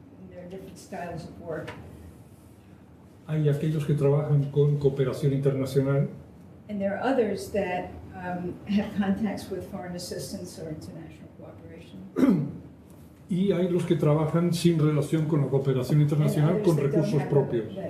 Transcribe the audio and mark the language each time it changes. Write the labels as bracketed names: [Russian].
[English] There are different styles of work. [Spanish] Hay aquellos que trabajan con cooperación internacional. [English] And there are others that have contacts with foreign assistance or international cooperation. [Spanish] Y hay los que trabajan sin relación con la cooperación internacional, con recursos propios.